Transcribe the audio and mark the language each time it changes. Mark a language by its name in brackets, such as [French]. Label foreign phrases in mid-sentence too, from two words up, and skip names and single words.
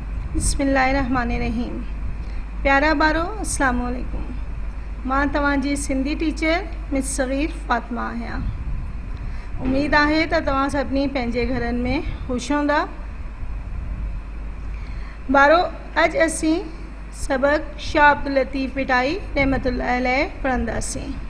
[Arabic] بسم اللہ الرحمن الرحیم. [Sindhi] پیارا بارو [Arabic] السلام علیکم. [Sindhi] मां तव्हांजी सिंधी टीचर मिस सगीर फातिमा आहियां. उम्मीद आहे त तव्हां सभिनी पंहिंजे घरनि में ख़ुशि हूंदा. ॿारो अॼु असीं सबक़ शाह अब्दुल लतीफ़ भिटाई रहमतुल्लाह अलैह पढ़ंदासीं.